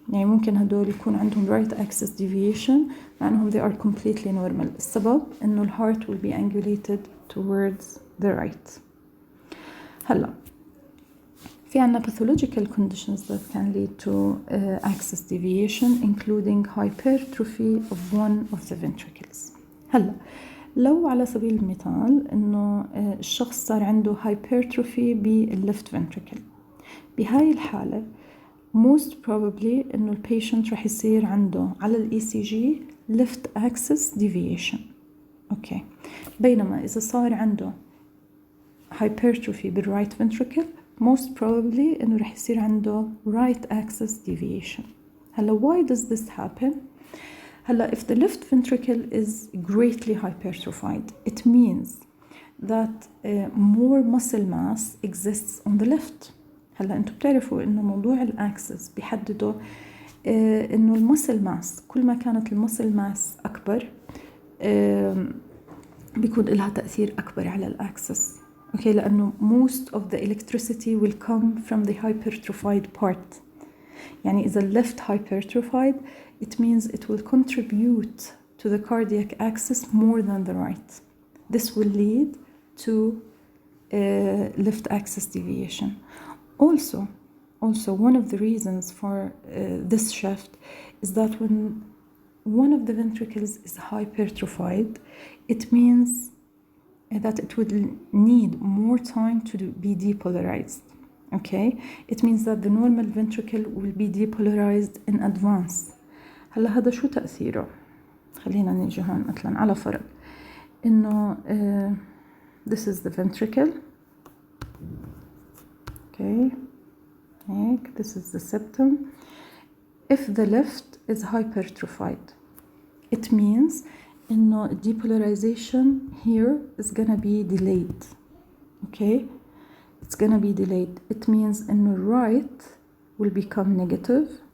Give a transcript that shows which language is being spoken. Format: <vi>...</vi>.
<ar>يعني ممكن هدول يكون عندهم right axis deviation مع أنهم</ar> <en>they are completely normal.</en> <ar>السبب إنه</ar> <en>heart will be angulated towards the right.</en> <ar>هلا في عنا</ar> <en>pathological conditions that can lead to axis deviation including hypertrophy of one of the ventricles.</en> <ar>هلا لو على سبيل المثال إنه الشخص صار عنده hypertrophy بالليفت ventricle، بهاي الحالة</ar> <en>most probably</en> <ar>إنه البيشنت رح يصير عنده على ال ECG left axis deviation. أوكي، بينما إذا صار عنده hypertrophy بالرايت ventricle</ar> <en>most probably</en> <ar>إنه رح يصير عنده right axis deviation.</ar> <en>هلا why does this happen؟ هلا if the left ventricle is greatly hypertrophied it means that more muscle mass exists on the left.</en> <ar>هلا انتم بتعرفوا انه موضوع الاكسس بيحددوا انه المسل ماس كل ما كانت المسل ماس اكبر بيكون لها تأثير اكبر على الاكسس.</ar> <en>Okay, لانه most of the electricity will come from the hypertrophied part.</en> <ar>يعني إذا</ar> <en>left hypertrophied it means it will contribute to the cardiac axis more than the right. This will lead to left axis deviation. Also one of the reasons for this shift is that when one of the ventricles is hypertrophied it means that it would need more time to be depolarized. Okay, it means that the normal ventricle will be depolarized in advance.</en> <ar>هلا هذا شو تأثيره؟ خلينا نيجي هون مثلا على فرض إنه</ar> <en>this is the ventricle. Okay, هيك this is the septum. If the left is hypertrophied it means</en> <ar>إنه</ar> <en>depolarization here is gonna be delayed. Okay, it's gonna be delayed. It means</en> <ar>إنه</ar> <en>right will become negative.</en>